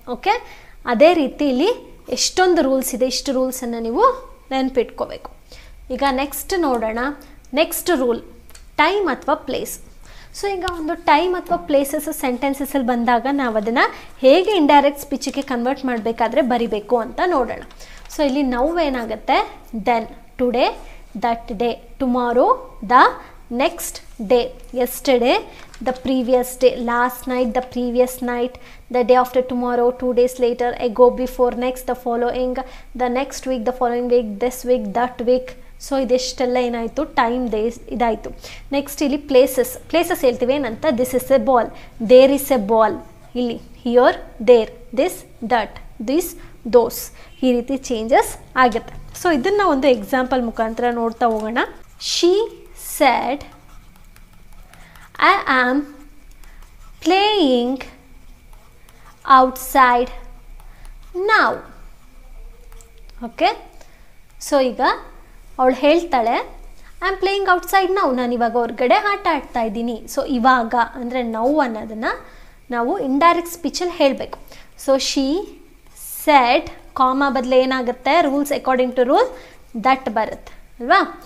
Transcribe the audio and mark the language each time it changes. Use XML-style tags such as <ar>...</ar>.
<kn>Okay, ಅದೇ ರೀತಿ ಇಲ್ಲಿ ಎಷ್ಟೊಂದು ರೂಲ್ಸ್ ಇದೆ, ಇಷ್ಟು ರೂಲ್ಸನ್ನು ನೀವು ನೆನಪಿಟ್ಕೋಬೇಕು. ಈಗ ನೆಕ್ಸ್ಟ್ ನೋಡೋಣ. ನೆಕ್ಸ್ಟ್ ರೂಲ್ ಟೈಮ್ ಅಥವಾ ಪ್ಲೇಸ್. ಸೊ ಈಗ ಒಂದು ಟೈಮ್ ಅಥವಾ ಪ್ಲೇಸಸ್ ಸೆಂಟೆನ್ಸಸಲ್ಲಿ ಬಂದಾಗ ನಾವು ಅದನ್ನು ಹೇಗೆ ಇಂಡೈರೆಕ್ಟ್ ಸ್ಪೀಚಿಗೆ ಕನ್ವರ್ಟ್ ಮಾಡಬೇಕಾದ್ರೆ ಬರಿಬೇಕು ಅಂತ ನೋಡೋಣ. ಸೊ ಇಲ್ಲಿ ನಾವು ಏನಾಗುತ್ತೆ,</kn> <en>Then, today, that day, tomorrow, the next day, yesterday, the previous day, last night, the previous night, the day after tomorrow, 2 days later, ago, before, next, the following, the next week, the following week, this week, that week.</en> <kn>So ಇದೆಷ್ಟೆಲ್ಲ ಏನಾಯಿತು, time days ಇದಾಯಿತು. Next ಇಲ್ಲಿ places ಹೇಳ್ತೀವಿ ಏನಂತ,</kn> <en>this is a ball, there is a ball, ಇಲ್ಲಿ here, there, this, that, this, those,</en> <kn>ಈ ರೀತಿ changes ಆಗುತ್ತೆ. So ಇದನ್ನು ಒಂದು ಎಕ್ಸಾಂಪಲ್ ಮುಖಾಂತರ ನೋಡ್ತಾ ಹೋಗೋಣ.</kn> <en>She said, I am playing outside now.</en> <kn>Okay, so ಈಗ ಅವಳು ಹೇಳ್ತಾಳೆ,</kn> <en>I am playing outside now,</en> <kn>ನಾನು ಇವಾಗ ಹೊರಗಡೆ ಆಟ ಆಡ್ತಾ ಇದ್ದೀನಿ. ಸೊ ಇವಾಗ ಅಂದರೆ ನೌ ಅನ್ನೋದನ್ನು ನಾವು ಇಂಡೈರೆಕ್ಟ್ ಸ್ಪೀಚಲ್ಲಿ ಹೇಳಬೇಕು. ಸೊ ಶಿ ಸೆಡ್, ಕಾಮ ಬದಲು ಏನಾಗುತ್ತೆ, rules according to rule that ಬರುತ್ತೆ ಅಲ್ವಾ.</kn>